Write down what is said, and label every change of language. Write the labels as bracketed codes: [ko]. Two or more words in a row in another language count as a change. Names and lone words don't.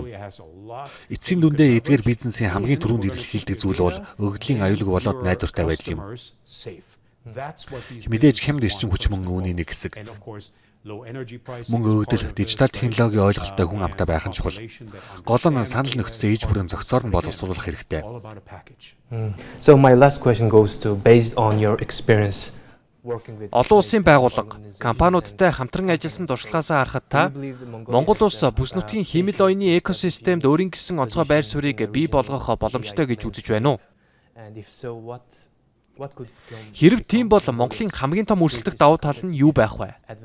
[mn] Эцсийн дүндээ эдгээр бизнесийн хамгийн түрүүнд илэрхийлдэг зүйл бол өгдлийн аюулгүй болоод найдвартай байдал юм. Мэдээж хямд эрчим хүч мөн үүний нэг хэсэг. Мөн өгдөл, дижитал технологийн ойлголттой хүн амтай байх нь чухал. Гол нь санал нөхцөлөө ээж бүрэн зохицоор нь боловсруулах хэрэгтэй. [en] So my last question goes to based on your experience. [mn] Олон улсын байгууллага, компаниудтай хамтран ажилласан туршлагаас харахад та Монгол улс бүс нутгийн хэмэл оюуны экосистемд өөрийн гэсэн онцгой байр суурийг бий болгох боломжтой гэж үзэж байна уу? Хэрв тийм бол Монголын хамгийн том өрсөлдөх давуу тал нь юу байх вэ?